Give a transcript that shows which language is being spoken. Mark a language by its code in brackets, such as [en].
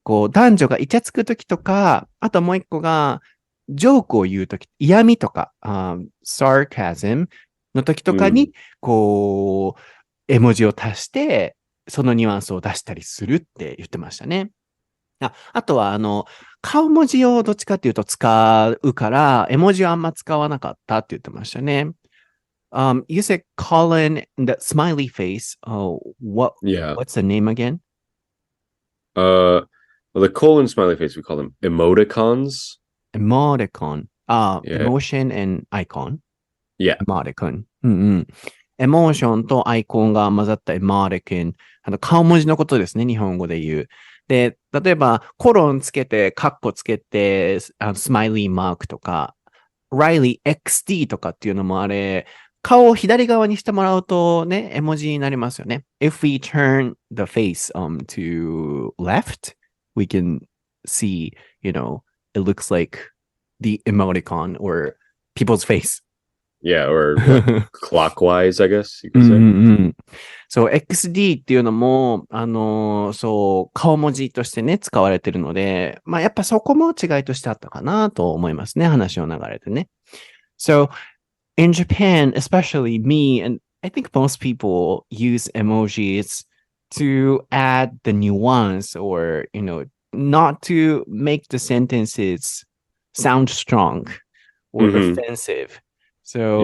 [ja] 男女がイチャつくときとか、あともう一個が、ジョークを言うとき、嫌味とか、sarcasm のときとかに、絵文字を足して、そのニュアンスを出したりするって言ってましたね。あとは、顔文字をどっちかっていうと使うから、絵文字はあんま使わなかったって言ってましたね。 [en] You said Colin, the smiley face. Yeah. What's the name again? Well, the colon smiley face, we call them emoticons. Emoticon. Yeah. Emotion and icon. Yeah. Emoticon. うんうん。 [ja] エモーションとアイコンが混ざったエモーティコン。顔文字のことですね、日本語で言う。で、例えば、コロンつけて、カッコつけて、スマイリーマークとか、Reilly XD とかっていうのもあれ、顔を左側にしてもらうとね、絵文字になりますよね。 [en] If we turn the face to left, we can see, it looks like the emoticon or people's face. Yeah. Or like clockwise, I guess you う could ん say. うんうん。 [ja] そう、XD っていうのも、そう、顔文字としてね、使われてるので、やっぱそこも違いとしてあったかなと思いますね、話の流れでね。 [en] So, in Japan, especially me, and I think most people use emojis to add the nuance or, not to make the sentences sound strong or Hmm. offensive. So